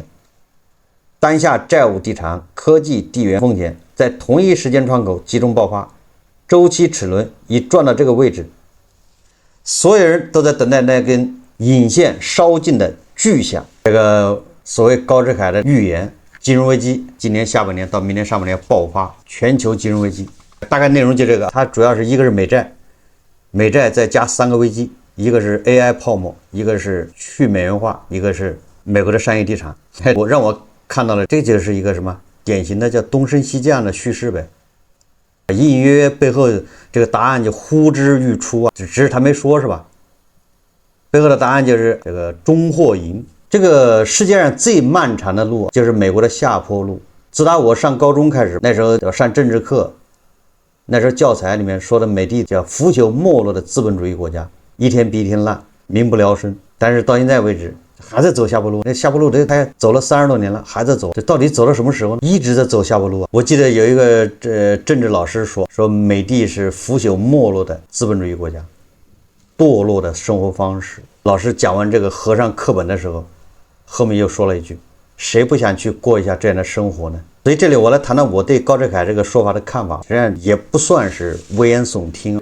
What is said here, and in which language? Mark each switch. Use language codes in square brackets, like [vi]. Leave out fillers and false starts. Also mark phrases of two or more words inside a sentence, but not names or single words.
[zh] 當下債務、地產、科技、地緣風險在同一時間窗口集中爆發，周期齒輪已轉到這個位置，所有人都在等待那根引線燒盡的巨響。這個所謂高志凱的預言，金融危機今年下半年到明年上半年爆發，全球金融危機。大概內容就這個，它主要是一個是美債。美債再加3個危機，一個是 AI 泡沫，一個是去美元化，一個是美國的商業地產。让我看到了，這就是一個什麼典型的叫東升西降的敘事唄，隱隱約約背後這個答案就呼之欲出啊，只是他沒說是吧？背後的答案就是這個終或贏。這個世界上最漫長的路就是美國的下坡路。自打我上高中開始，那時候上政治課。那時候教材裡面說的美帝叫腐朽沒落的資本主義國家，一天比一天爛，民不聊生。但是到現在為止還在走下坡路，那下坡路他走了30多年了，還在走。這到底走到什麼時候呢？一直在走下坡路啊！我記得有一個政治老師說美帝是腐朽沒落的資本主義國家，墮落的生活方式。老師講完這個合上課本的時候，後面又說了一句：誰不想去過一下這樣的生活呢？所以這裡我來談談我對高志凱這個說法的看法，實際上也不算是危言聳聽。